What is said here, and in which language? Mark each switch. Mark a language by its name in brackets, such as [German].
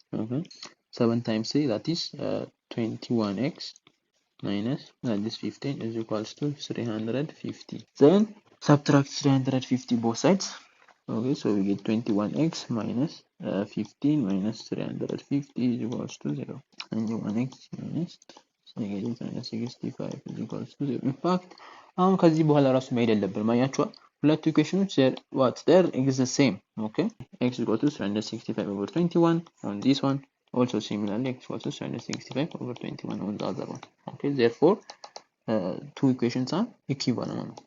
[English] Okay, 7 times 3, that is 21x minus this 15 is equals to 350. Then subtract 350 both sides. Okay, so we get 21x minus 15 minus 350 is equals to 0. 21x minus negative 65 is equals to 0. In fact, [Amharic] አሁን ከዚህ በኋላ ራሱ መሄድ የለብንም። አያችኋ ሁለቱ ኢኩዌሽኖች [English] there is the same. Okay, x is equal to 365 over 21 on this one. Also similarly, x equals to 365 over 21 on the other one. Okay, therefore two equations are equivalent.